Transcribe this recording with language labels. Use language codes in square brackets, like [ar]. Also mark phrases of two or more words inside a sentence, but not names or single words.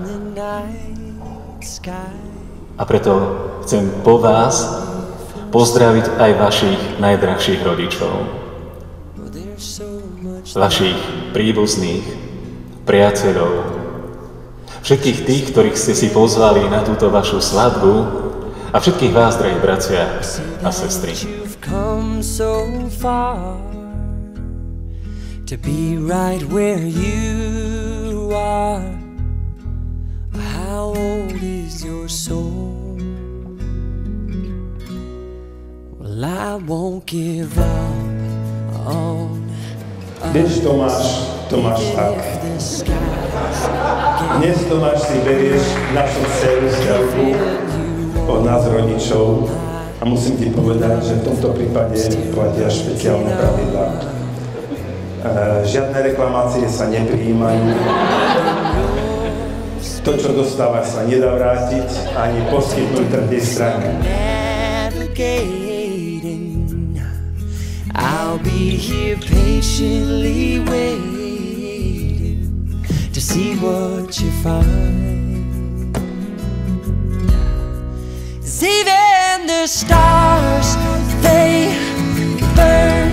[sk] A preto chcem po vás pozdraviť aj vašich najdrahších rodičov, vašich príbuzných, priateľov, všetkých tých, ktorých ste si pozvali na túto vašu svadbu a všetkých vás, drahí bratia a sestry. [en] To be right where you are. How old is your soul? Well, I won't give up on us. [sk] Vieš, Tomáš tak. Dnes, Tomáš, si berieš našu dceru Stelku od nás rodičov a musím ti povedať, že v tomto prípade platia špeciálne pravidlá. Žiadne reklamácie sa neprijímajú. To, čo dostávaš, sa nedá vrátiť ani poskytnúť tretej strane. [en] I'll be here patiently waiting to see what you find. 'Cause even the stars, they burn.